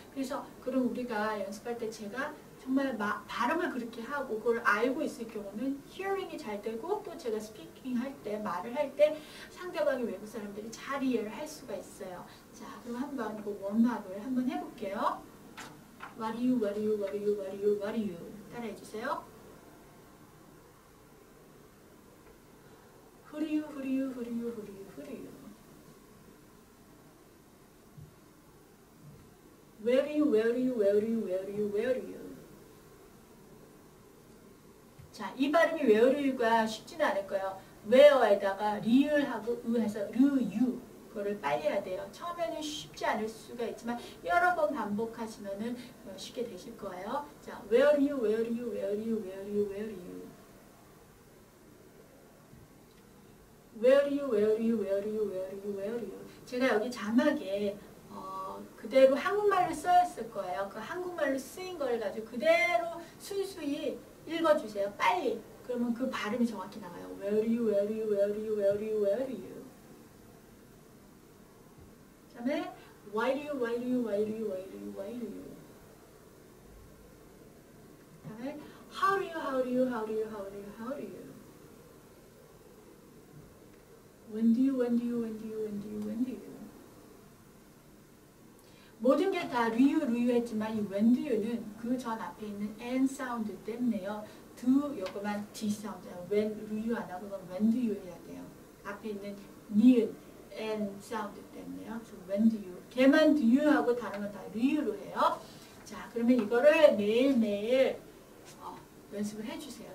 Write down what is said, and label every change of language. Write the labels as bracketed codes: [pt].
[ko] 그래서 그럼 우리가 연습할 때 제가 정말 발음을 그렇게 하고 그걸 알고 있을 경우는 hearing이 잘 되고 또 제가 스피킹 할 때 말을 할 때 상대방이 외국 사람들이 잘 이해를 할 수가 있어요. 자 그럼 한번 그 웜업을 한번 해볼게요. [en] What do you, what do you, what do you, what do you, what do you [ko] 따라해 주세요. [en] Who do you, who do you, who do you, who do you, who do you Where do you, where do you, where do you, where do you, where do you [ko] 자, 이 발음이 where do you가 쉽지는 않을 거예요. where에다가 리을하고 의해서 르유 그거를 빨리 해야 돼요. 처음에는 쉽지 않을 수가 있지만 여러 번 반복하시면은 쉽게 되실 거예요. [en] 자, where do you, where do you, where do you, where do you, where do you Where do you, where do you, where do you, where do you, where do you [ko] 제가 여기 자막에 그대로 한국말로 써있을 거예요. 그 한국말로 쓰인 걸 가지고 그대로 순수히 읽어주세요. 빨리. 그러면 그 발음이 정확히 나와요. [en] Where do you, where do you, where do you, where do you, where do you [ko] 그 다음에 [en] Why do you, why do you, why do you, why do you, why do you 그 다음에 How do you, how do you, how do you, how do you, how do you When do you, when do you, when do you, when do you, when do you [ko] 모든 게 다 리유 했지만 이 when do you는 그 전 앞에 있는 n 사운드 때문에요. do 요거만 d 사운드예요. when 리유 안 하고 [en] when do you [ko] 해야 돼요. 앞에 있는 니은 n 사운드 때문에요. 그래서 [en] when do you [ko] 걔만 do you 하고 다른 건 다 리유로 해요. 자 그러면 이거를 매일매일 연습을 해주세요.